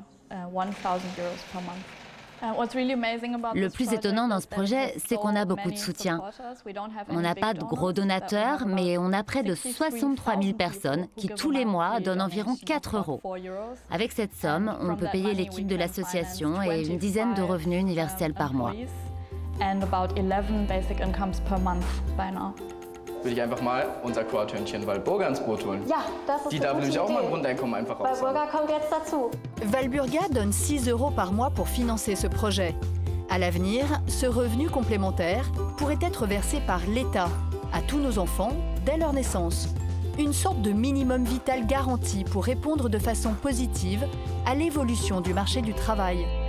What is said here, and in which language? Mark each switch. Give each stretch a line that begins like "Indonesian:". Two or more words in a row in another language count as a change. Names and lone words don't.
French: Le plus étonnant dans ce projet, c'est qu'on a beaucoup de soutien. On n'a pas de gros donateurs, mais on a près de 63 000 personnes qui, tous les mois, donnent environ 4 €. Avec cette somme, on peut payer l'équipe de l'association et une dizaine de revenus universels par mois.
German: Würde ich einfach mal unser Chortönchen Walburga ins Boot holen. Ja, das ist Die darf nämlich auch mal ein Grundeinkommen einfach raushauen. Walburga kommt jetzt dazu.
French: Walburga donne 6 € par mois pour financer ce projet. À l'avenir, ce revenu complémentaire pourrait être versé par l'État à tous nos enfants dès leur naissance. Une sorte de minimum vital garanti pour répondre de façon positive à l'évolution du marché du travail.